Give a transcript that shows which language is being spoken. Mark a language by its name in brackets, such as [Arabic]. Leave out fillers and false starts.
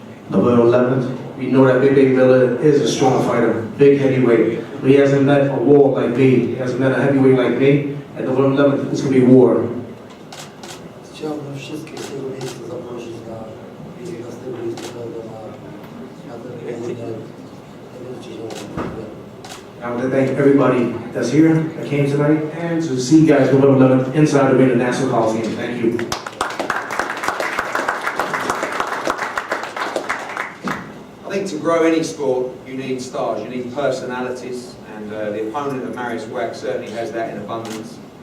[English] November 11th, we know that Big Baby Miller is a strong fighter, big heavyweight, but he hasn't met a war like me. He hasn't met a heavyweight like me. At November 11th, it's going to be war. [Polish] Chciałbym wszystkich z tego miejsca zaprosić na 11 listopada na ten pojedynek. Nie będziecie żałować. [English] I want to thank everybody that's here, that came tonight, and to see you guys November 11th inside the Arena National Coliseum. Thank you. I think to grow any sport, you need stars, you need personalities, and the opponent of Mariusz Wach certainly has that in abundance.